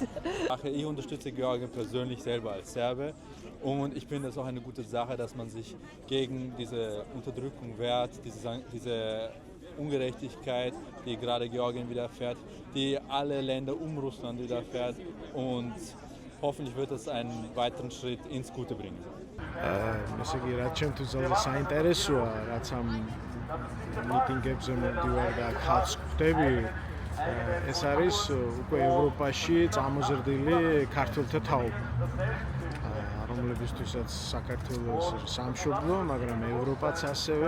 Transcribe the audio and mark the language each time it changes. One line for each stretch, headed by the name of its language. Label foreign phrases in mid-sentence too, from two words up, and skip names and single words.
German: Ich unterstütze Georgien persönlich selber als Serbe und ich finde es auch eine gute Sache, dass man sich gegen diese Unterdrückung wehrt, diese Ungerechtigkeit, die gerade Georgien widerfährt, die alle Länder um Russland widerfährt und hoffentlich wird es einen weiteren Schritt ins Gute bringen.
Georgian: ესე იგი, რაც ჩემთვის ძალიან საინტერესოა, რაც ამ მიტინგებზე მოვდივარ და ხალხს ხვდები, ეს არის უკვე ევროპაში წამოზრდილი ქართველთა თაობა, რომლებისთვისაც საქართველოს სამშობლო, მაგრამ ევროპაც ასევე.